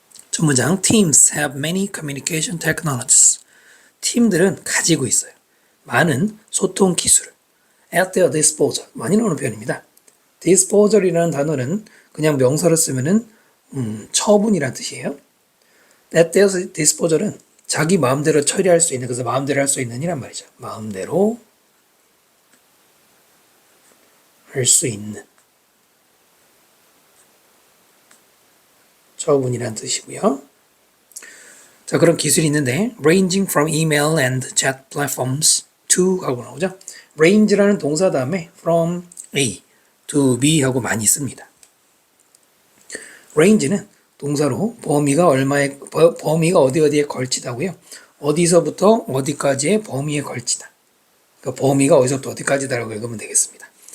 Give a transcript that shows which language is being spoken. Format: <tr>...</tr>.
<ko>첫 문장</ko> <en>Teams have many communication technologies.</en> <ko>팀들은 가지고 있어요. 많은 소통 기술을</ko> <en>at their disposal.</en> <ko>많이 나오는 표현입니다. disposal이라는 단어는 그냥 명사로 쓰면은 처분이라는 뜻이에요. at their disposal은 자기 마음대로 처리할 수 있는 그래서 마음대로 할 수 있는 이란 말이죠. 마음대로 할 수 있는 처분이란 뜻이고요. 자, 그런 기술이 있는데</ko> <en>ranging from email and chat platforms to</en> <ko>하고 나오죠. range라는 동사 다음에</ko> <en>from A to B</en> <ko>하고 많이 씁니다. range는 동사로 범위가 어디에 걸치다고요. 어디서부터 어디까지의 범위에 걸치다. 그러니까 범위가 어디서부터 어디까지다라고 읽으면 되겠습니다.</ko>